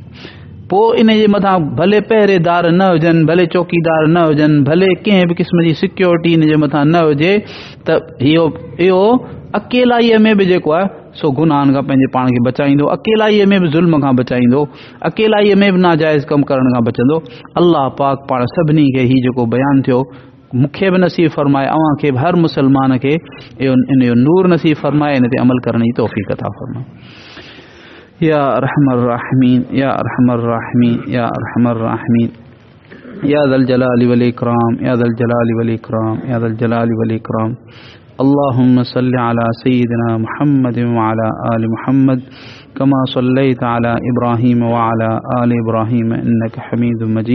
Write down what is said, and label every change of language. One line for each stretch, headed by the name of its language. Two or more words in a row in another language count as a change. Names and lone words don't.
Sindhi: पोइ इन जे मथां भले पहिरेदार न हुजनि, भले चौकीदार न हुजनि, भले कंहिं बि क़िस्म जी सिक्योरिटी इन जे मथां न हुजे, त इहो अकेलाईअ में बि जेको आहे सो गुनाहनि खां पंहिंजे पाण खे बचाईंदो, अकेलाईअ में बि ज़ुल्म खां बचाईंदो, अकेलाईअ में बि नाजाइज़ कमु करण खां बचंदो। अल्लाह पाक पाण सभिनी खे हीउ जेको बयानु थियो मूंखे बि नसीब फरमाए, अव्हां खे बि हर मुसलमान खे इन जो नूर नसीब फरमाए, इन ते अमल करण जी तौफ़ीक़ अता फरमाए।
Arabic: يا أرحم الراحمين، يا أرحم الراحمين، يا أرحم الراحمين، يا ذا الجلال والإكرام، يا ذا الجلال والإكرام، يا ذا الجلال والإكرام. اللهم صل على سيدنا محمد وعلى آل محمد كما صليت على إبراهيم وعلى آل إبراهيم إنك حميد مجيد.